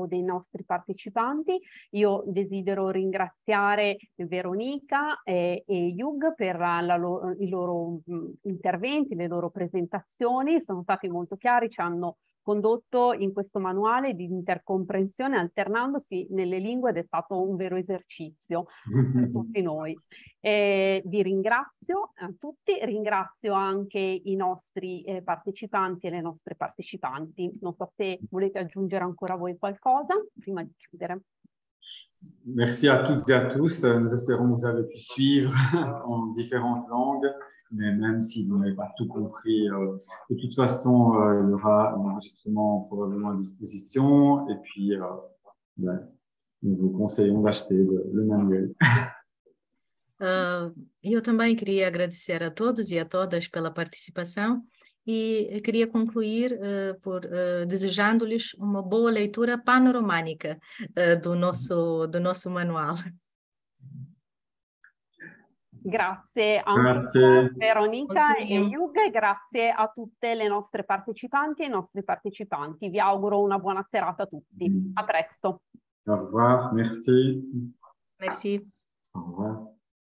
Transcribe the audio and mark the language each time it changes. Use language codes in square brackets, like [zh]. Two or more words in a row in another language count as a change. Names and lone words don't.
[it] dei nostri partecipanti, io desidero ringraziare Veronica e Hugh per i loro interventi, le loro presentazioni, sono stati molto chiari, ci hanno condotto in questo manuale di intercomprensione alternandosi nelle lingue ed è stato un vero esercizio per tutti noi. Vi ringrazio a tutti, ringrazio anche i nostri partecipanti e le nostre partecipanti. Non so se volete aggiungere ancora voi qualcosa prima di chiudere. [fr] Merci à toutes et à tous. Nous espérons que vous avez pu suivre en différentes langues. Mais même si vous n'avez pas tout compris, de toute façon, il y aura un enregistrement probablement à disposition. Et puis, nous vous conseillons d'acheter le manuel. [pt] Eu também queria agradecer a todos e a todas pela participação e queria concluir desejando-lhes uma boa leitura panorâmica do nosso manual. [it] Grazie ancora Veronica e Hugh, e grazie a tutte le nostre partecipanti e i nostri partecipanti. Vi auguro una buona serata a tutti. A presto. [fr] Au revoir, merci. Merci. Au revoir.